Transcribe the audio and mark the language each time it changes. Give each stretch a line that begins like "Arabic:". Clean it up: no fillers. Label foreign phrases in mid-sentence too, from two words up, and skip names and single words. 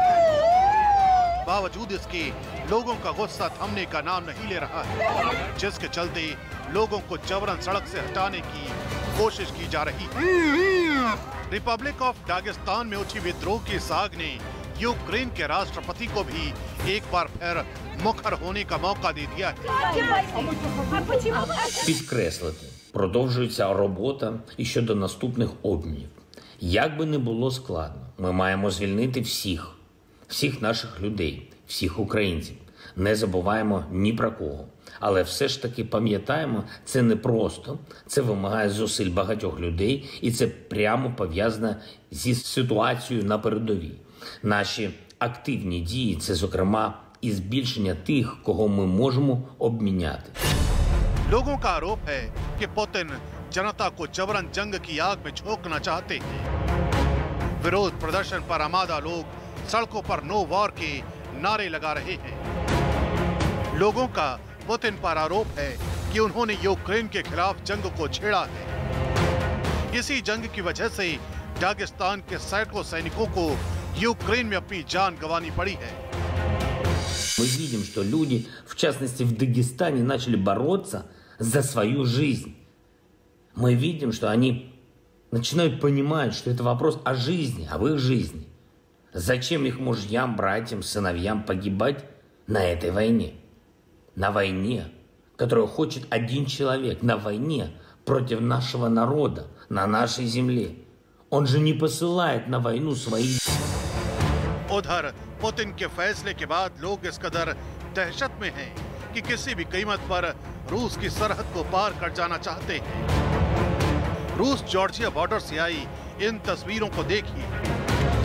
Hindi: बावजूद इसके लोगों का गुस्सा थमने का नाम नहीं ले रहा है, जिसके चलते लोगों को जबरन सड़क से हटाने की कोशिश की जा रही है। रिपब्लिक ऑफ दागिस्तान में उठी विद्रोह की साग ने यूक्रेन के राष्ट्रपति को भी एक बार फिर मुखर होने का मौका दे दिया है।
Ukrainian: Підкреслити, продовжується робота і щодо наступних обмінів. Як би не було складно, ми маємо звільнити всіх наших людей, всіх українців. Не забуваємо ні про кого. Але все ж таки пам'ятаємо, це не просто, це вимагає зусиль багатьох людей, і це прямо пов'язано зі ситуацією на передовій. Наші активні дії – це, зокрема, і збільшення тих, кого ми можемо обміняти.
Hindi: लोगों का आरोप है कि पुतिन जनता को जबरन जंग की आग में झोंकना चाहते हैं। विरोध प्रदर्शन पर आमादा लोग सड़कों पर
English: no war
Hindi: के नारे लगा रहे हैं। लोगों का पुतिन पर आरोप है कि उन्होंने यूक्रेन के खिलाफ जंग को छेड़ा है। इसी जंग की वजह से दागिस्तान के सैकड़ों सैनिकों को यूक्रेन में अपनी जान गंवानी पड़ी है।
Russian: Мы видим, что люди, в частности в Дагестане, начали бороться за свою жизнь. Мы видим, что они начинают понимать, что это вопрос о жизни, об их жизни. Зачем их мужьям, братьям, сыновьям погибать на этой войне? На войне, которую хочет один человек, на войне против нашего народа, на нашей земле. Он же не посылает на войну своих.
Hindi: उधर पुतिन के फैसले के बाद लोग इस कदर दहशत में हैं कि किसी भी कीमत पर रूस की सरहद को पार कर जाना चाहते हैं। रूस जॉर्जिया बॉर्डर से आई इन तस्वीरों को देखिए।